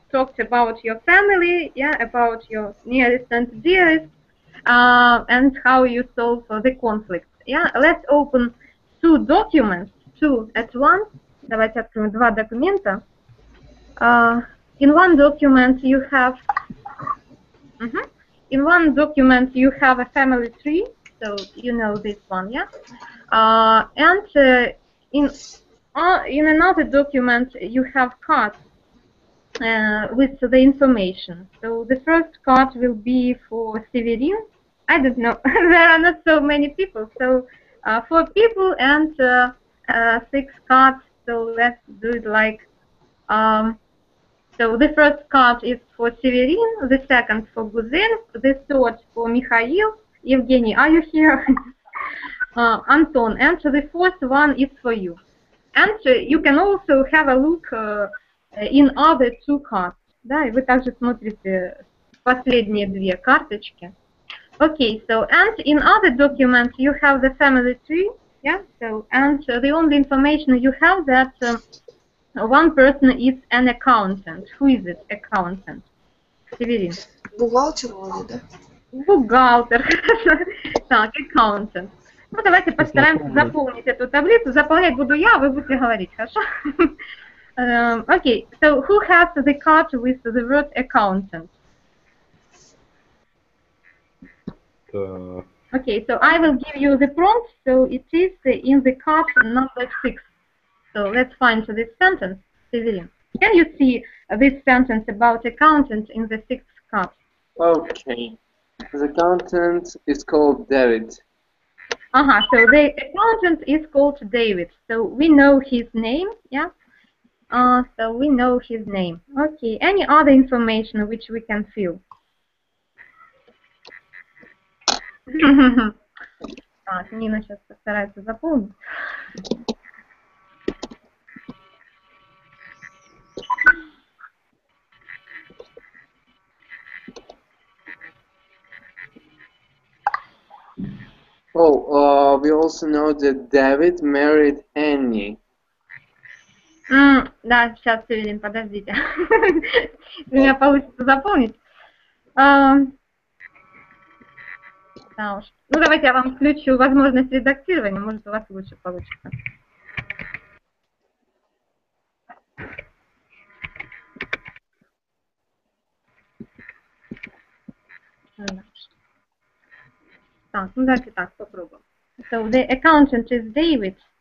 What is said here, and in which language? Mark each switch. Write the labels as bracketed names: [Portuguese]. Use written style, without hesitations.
[English] talked about your family, yeah, about your nearest and dearest, and how you solve the conflict. Yeah, let's open two documents, two at once. [Russian] Давайте откроем два документа. [English] In one document you have in one document you have a family tree, so you know this one, yeah. And in another document you have cards with the information. So the first card will be for Severin. I don't know. There are not so many people. So 4 people and 6 cards. So let's do it like. So the first card is for Severin, the second for Guzel, the third for Mikhail. Evgeny, are you here? Anton, and the fourth one is for you. And you can also have a look in other two cards. [Russian] Да, и вы также смотрите последние две карточки. [English] Okay, so and in other documents you have the family tree, yeah. So and the only information you have that one person is an accountant. Who is it? Accountant. Северин. [Russian] Бухгалтер вроде, да? Бухгалтер. Так, accountant. Ну, давайте постараемся заполнить эту таблицу. Заполнять буду я, вы будете говорить, хорошо? [English] Okay, so who has the card with the word accountant? Okay, so I will give you the prompt. So it is in the card number 6. So let's find this sentence. Severin, can you see this sentence about accountant in the 6th card? Okay. The accountant is called David. So the accountant is called David. So we know his name, yeah? So we know his name. Okay, any other information which we can fill? [Russian] Так, Нина сейчас постарается заполнить. [English] We also know that David married Annie. [Russian] Да, сейчас, Северин, подождите. У меня получится заполнить. Да уж. Ну, давайте я вам включу возможность редактирования, может, у вас лучше получится. Так, ну давайте так, попробуем. [English] So, the accountant is David.